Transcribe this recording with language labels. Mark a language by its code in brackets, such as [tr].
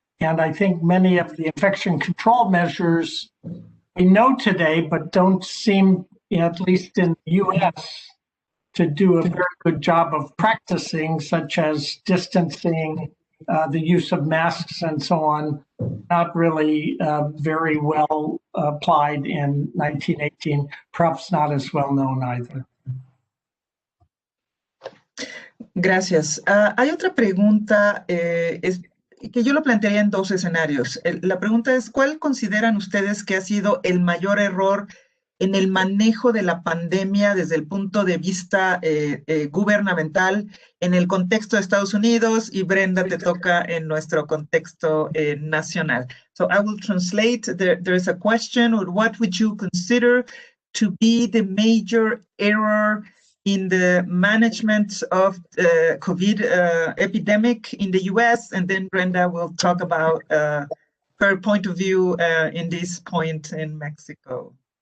[en] And I think many of the infection control measures we know today, but don't seem, at least in the US, to do a very good job of practicing, such as distancing, the use of masks and so on, not really very well applied in 1918, perhaps not as well known either. [es] Gracias. Hay otra pregunta que yo lo plantearía en dos escenarios. La pregunta es, ¿cuál consideran ustedes que ha sido el mayor error en el manejo de la pandemia desde el punto de vista gubernamental en el contexto de Estados Unidos? Y Brenda, te toca en nuestro contexto nacional. [en] So I will translate. There is a question, or what would you consider to be the major error in the management of COVID epidemic in the US? And then Brenda will talk about her point of view in this point in Mexico.